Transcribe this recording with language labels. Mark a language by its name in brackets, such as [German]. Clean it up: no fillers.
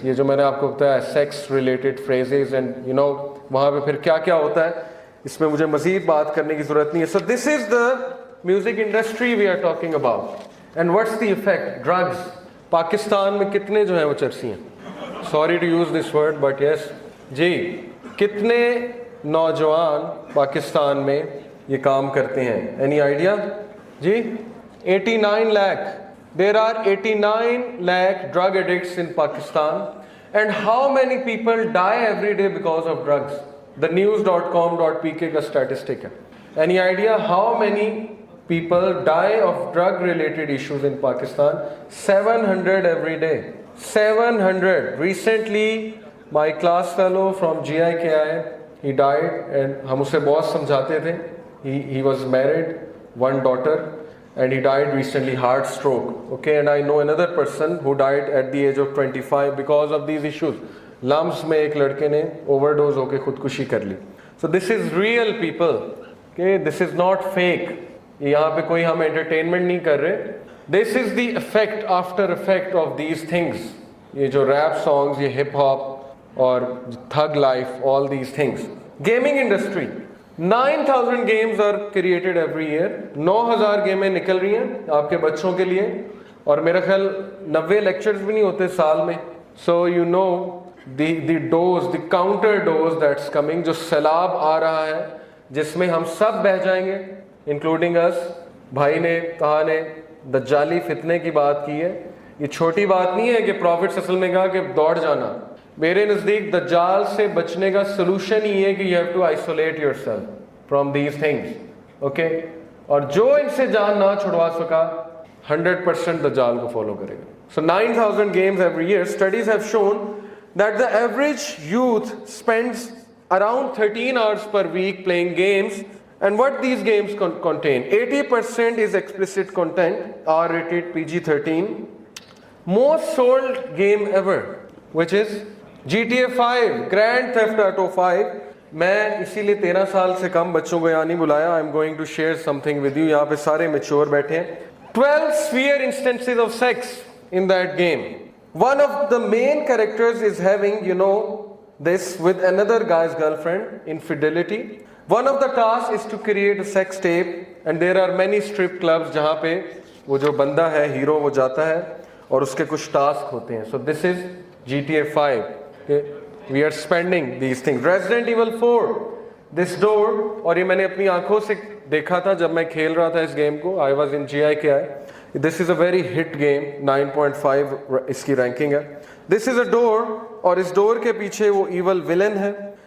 [Hindi] ये जो मैंने आपको बताया सेक्स रिलेटेड फ्रेजेस एंड वहाँ पे फिर क्या क्या होता है, इसमें मुझे मज़ीद बात करने की ज़रूरत नहीं है. [English] So this is the music industry we are talking about. And what's the effect? [Hindi] Drugs. Pakistan में कितने जो हैं वो चर्सी हैं, [English] sorry to use this word but yes [Hindi] जी, कितने नौजवान पाकिस्तान में ये काम करते हैं? [English] Any idea जी? 89 lakh. There are 89 lakh drug addicts in Pakistan. And how many people die every day because of drugs? The news.com.pk का statistic है. Any idea how many people die of drug related issues in Pakistan? 700 every day. 700. Recently my class fellow from GIKI, he died and [Hindi] हम उसे बहुत समझाते थे. [English] He was married, one daughter, and he died recently, heart stroke. Okay, and I know another person who died at the age of 25 because of these issues. [Hindi] Lumps में एक लड़के ने overdose होकर खुदकुशी कर ली. [English] So this is real people. Okay, this is not fake. [Hindi] यहाँ पे कोई हम entertainment नहीं कर रहे. [English] This is the effect, after effect of these things. [Hindi] ये जो rap songs, ये hip hop और thug life, [English] all these things. Gaming industry. 9,000 games are created every year. [Hindi] 9,000 गेमें निकल रही हैं आपके बच्चों के लिए, और मेरा ख्याल 90 लेक्चर्स भी नहीं होते साल में. [English] So you know the dose, the counter dose that's coming, [Hindi] जो सैलाब आ रहा है जिसमें हम सब बह जाएंगे, [English] including us. [Hindi] भाई ने कहा ने दज्जाली फितने की बात की है. ये छोटी बात नहीं है कि प्रॉफिट असल में कहा कि दौड़ जाना. मेरे नज़दीक दज्जाल से बचने का सोल्यूशन ही है कि [English] You have to isolate yourself from these things. [Hindi] Okay, और जो इनसे जान ना छुड़वा सका 100% दज्जाल को फॉलो करेगा. [English] So 9,000 games every year. Studies have shown that the average youth spends around 13 hours per week playing games. And what these games contain? 80% is explicit content, R-rated, PG-13. Most sold game ever, which is GTA 5, Grand Theft Auto 5. [Hindi] मैं इसीलिए 13 साल से कम बच्चों को यहाँ नहीं बुलाया. [English] I'm going to share something with you. [Hindi] यहाँ पे सारे mature बैठे हैं. [English] 12 sphere instances of sex in that game. One of the main characters is having, this with another guy's girlfriend, infidelity. One of the tasks is to create a sex tape, and there are many strip clubs [Hindi] जहाँ पे वो जो बंदा है hero वो जाता है और उसके कुछ टास्क होते हैं. [English] So this is GTA 5. Okay? We are spending these things. [Hindi] Resident Evil 4, this door, और ये मैंने अपनी आंखों से देखा था जब मैं खेल रहा था इस गेम को. [English] I was in GIKI. This is a very hit game. 9.5 [Hindi] इसकी रैंकिंग है. [English] This is a door, [Hindi] और इस डोर के पीछे वो evil villain है.